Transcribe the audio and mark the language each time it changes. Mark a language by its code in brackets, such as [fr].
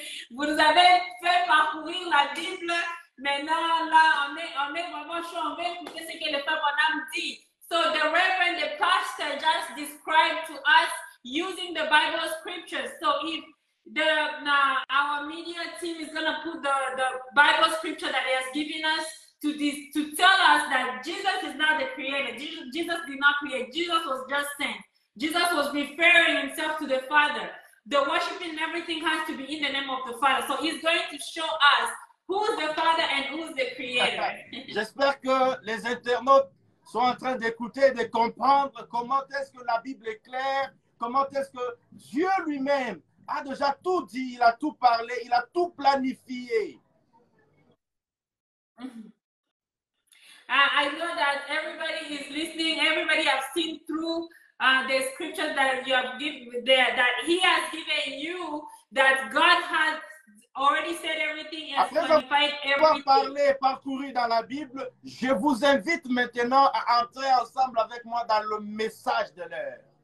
[fr] Vous nous avez fait parcourir la Bible. Maintenant, là, on est vraiment chaud. On veut écouter ce que le Père Bonhomme dit. [en] So the Reverend, the pastor, just described to us using the Bible scriptures. So if our media team is gonna put the Bible scripture that he has given us to tell us that Jesus is not the creator. Jesus did not create. Jesus was just sent. Jesus was referring himself to the Father. The worshiping and everything has to be in the name of the Father. So he's going to show us who's the Father and who's the creator. [fr] J'espère que les internautes sont en train d'écouter, de comprendre comment est-ce que la Bible est claire, comment est-ce que Dieu lui-même a déjà tout dit, il a tout parlé, il a tout planifié. [en] I know that everybody is listening. Everybody has seen through the scriptures that you have given there, that He has given you, that God has already said everything and qualified everything. [fr] Parler, parcourir dans la Bible, je vous invite maintenant à entrer ensemble avec moi dans le message de l'heure.